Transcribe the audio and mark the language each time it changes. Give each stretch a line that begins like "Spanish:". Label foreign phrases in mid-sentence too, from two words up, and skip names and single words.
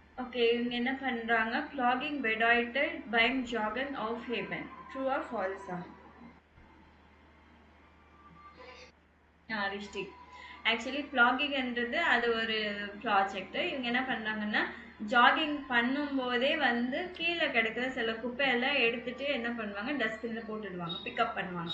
Tamil: ஓகே, இவங்க என்ன பண்றாங்க?
German: Flogging bedeutet beim Joggen aufheben.
English: True or false?
German: ரிஸ்டிக்.
Tamil: ஆக்சுவலி ஃப்ளாகிங்ன்றது அது ஒரு ப்ராஜெக்ட். இவங்க என்ன பண்றாங்கன்னா ஜாகிங் பண்ணும்போதே வந்து கீழே கிடக்கிற சில குப்பையெல்லாம் எடுத்துட்டு என்ன பண்ணுவாங்க, டஸ்ட்பின்ல போட்டுடுவாங்க, பிக்கப் பண்ணுவாங்க.